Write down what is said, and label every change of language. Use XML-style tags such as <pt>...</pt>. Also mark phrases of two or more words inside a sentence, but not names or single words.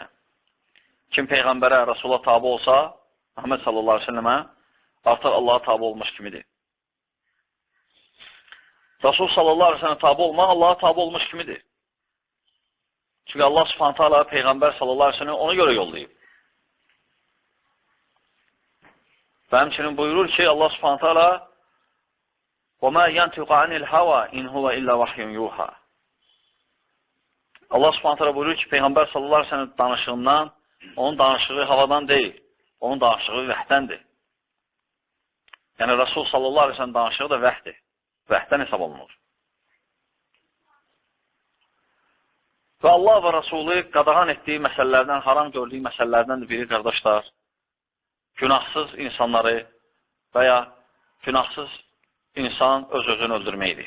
<az>Kim Peyğəmbərə, Rasula tabi olsa, Muhammed</az> <ar>صلى الله عليه وسلم</ar> <az>artıq Allaha tabi olmuş kimidir. Rasul</az> <ar>صلى الله عليه وسلم</ar> <az>tabi olmaq Allaha tabi olmuş kimidir. Çünki Allah</az> <ar>سبحانه تعالى</ar> <az>Peyğəmbər</az> <ar>صلى الله عليه وسلم</ar> <az>ona görə yollayıb. Və həmçinin buyurur ki, Allah</az> <ar>سبحانه تعالى وَمَا يَنْتِقَ عَنِ الْهَوَى اِنْ هُوَ اِلَّا وَحْيٌ يُوحَى الله سبحانه تعالى</ar> <az>buyurur ki, Peyğəmbər</az> <ar>صلى الله عليه وسلم</ar> <az>danışığından, onun danışığı havadan deyil, onun danışığı vəhdəndir. Yəni, Rasul</az> <ar>صلى الله عليه وسلم</ar> <az>danışığı da vəhdir. Vəhdən hesab olunur. Və Allah və Rasulü qadağan etdiyi məsələlərdən, haram gördüyü məsələlərdən də biri, qardaşlar, günahsız insanları və ya günahsız insan öz-özünü öldürməkdir.</az>